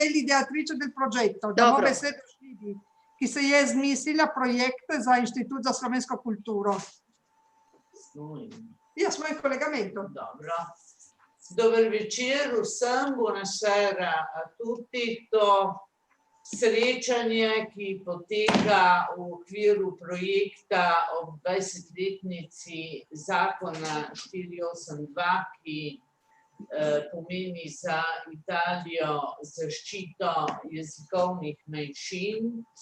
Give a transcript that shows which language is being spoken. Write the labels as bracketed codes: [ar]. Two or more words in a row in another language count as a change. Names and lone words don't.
[it] l'ideatrice del progetto. [sl] Da Dobro. besedo širi, ki se je zmislila projekt za Inštitut za slovensko kulturo. Ja, smo [it] in collegamento. [sl] Dobro. Dober večer vsem, [it] buonasera a tutti. [sl] To srečanje, ki poteka v okviru projekta ob 20-letnici zakona 482, ki pomeni za Italijo zaščito jezikovnih manjšin,